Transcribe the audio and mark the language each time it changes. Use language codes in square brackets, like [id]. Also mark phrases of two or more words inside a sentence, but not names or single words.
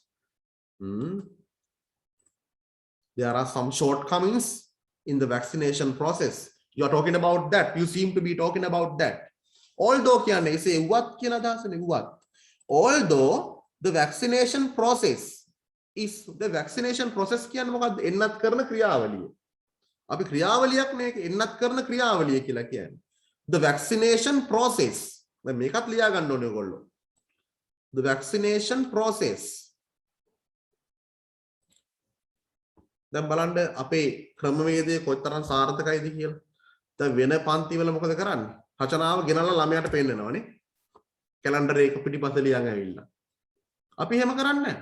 [en] There are some shortcomings in the vaccination process. You are talking about that. You seem to be talking about that. Although, say what? Although the vaccination process is the vaccination process [si] එන්නත් කරන ක්‍රියාවලිය. අපි ක්‍රියාවලියක් මේක එන්නත් කරන ක්‍රියාවලිය කියලා කියන්නේ. [en] The vaccination process. [si] දැන් මේකත් ලියා ගන්න ඕනේ ඔයගොල්ලෝ. [en] The vaccination process. [si] දැන් බලන්න අපේ ක්‍රමවේදය කොතරම් සාර්ථකයිද කියලා. දැන් වෙන පන්ති වල මොකද කරන්නේ? රචනාව ගෙනල්ලා ළමයාට පෙන්නනවානේ. කැලෙන්ඩර් එක පිටිපස්ස ලියන් ඇවිල්ලා. අපි එහෙම කරන්නේ නැහැ.